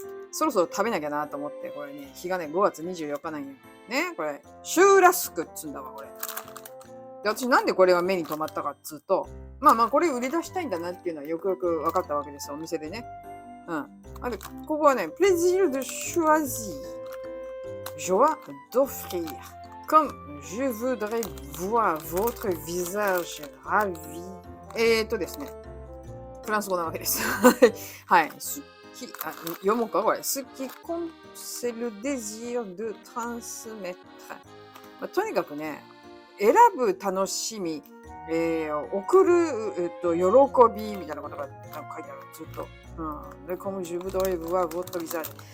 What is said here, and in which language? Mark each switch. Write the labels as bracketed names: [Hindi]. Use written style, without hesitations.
[Japanese] そろそろ食べなきゃなと思って、これね、日がね、5月24日なんや。ね、これ、シューラスクっつうんだわ、これ。で、私なんでこれが目に留まったかっつうと、まあまあ、これ売り出したいんだなっていうのはよくよく分かったわけですよ、お店でね。うん。ここはね、 [French] プレジルでシュワジー。ジョア・ドフリー。 comme je voudrais voir votre visage ravi. [Japanese] ですね。フランス語なわけです。はい。読もうかこれ。 [French] Ce qui compte, c'est le désir de transmettre. [Japanese] とにかくね、選ぶ楽しみ、送る、喜びみたいなことが書いてある。ずっと。で、 [French] comme je voudrais voir votre visage.